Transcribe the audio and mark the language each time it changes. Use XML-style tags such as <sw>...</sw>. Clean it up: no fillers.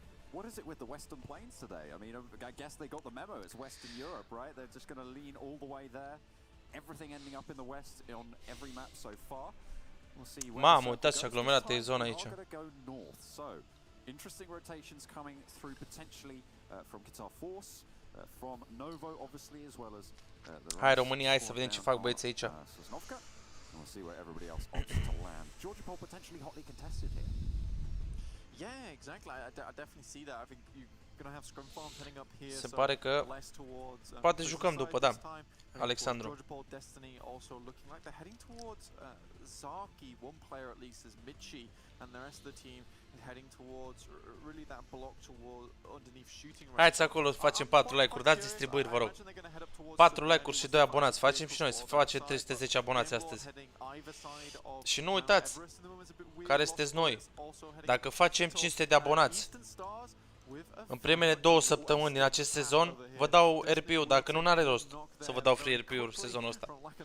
<en>What is it with the Western Plains today? I mean, I guess they got the memo. It's Western Europe, right? They're just going to lean all the way there. Everything ending up in the west on every map so far. We'll see.</en> <ro>Mamă, uitați ce aglomerată e zona aici.</ro> <en>So, interesting rotations coming through potentially from Qatar Force, from Novo, obviously, as well as.</en> <ro>Hai România, hai să vedem ce fac băieții aici.</ro> <en>We'll see where everybody else opts to land. Georgia Pole potentially hotly contested here. Yeah, exactly. I definitely see that. I think you're gonna have scrum farms heading up here.</en> <ro>Se pare că poate jucăm după, da. Alexandru.</ro> <en>Georgia Pole Destiny also looking like they're heading towards Zaki. One player at least is Michi, and the rest of the team heading towards really that block towards underneath shooting range.</en> <ro>Haideți acolo, facem 4 like-uri, dați distribuiri, vă rog. 4 like-uri și 2 abonați, facem și noi, să facem 310 abonați astăzi. Și nu uitați, care sunteți noi, dacă facem 500 de abonați, În primele 2 săptămâni din acest sezon vă dau RP-uri, dacă nu are rost să vă dau free RP-uri sezonul ăsta.</ro>